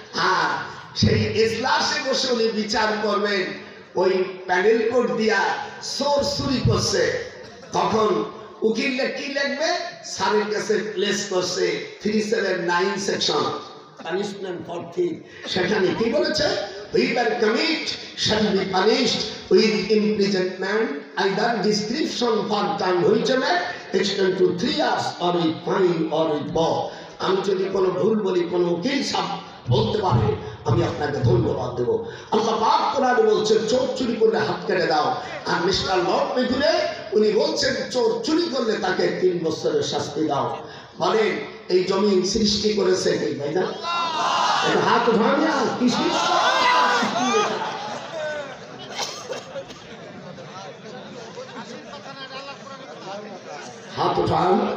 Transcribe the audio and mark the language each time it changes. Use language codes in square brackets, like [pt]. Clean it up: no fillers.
[bn] আর সেই এজলাসে বসে উনি বিচার করবেন, ওই প্যানেল কোড দিয়া চোর চুরি করছে, তখন উকিলরা কি লিখবে? স্যারের কাছে প্লেস করছে 379 সেকশন [en] Punishment for thief. [bn] সেখানে কি বলেছে? [en] whoever commit shall be punished with imprisonment, either description for time which may extend to 3 years or with fine or with both. [bn] আমি যদি কোনো ভুল বলি, কোনো উকিল সাহেব বলতে পারে, আমি আপনাকে ধন্যবাদ দেব। আল্লাহ পাক কোরআনে বলছে চোর চুরি করলে হাত কেটে দাও। আর মিস্টার লর্ড মেগুলে উনি বলছেন চোর চুরি করলে তাকে 3 বছরের শাস্তি দাও। বলেন এই জমিন সৃষ্টি করেছে কে? তাই না? হাত উঠান না, কৃষি হাত উঠান।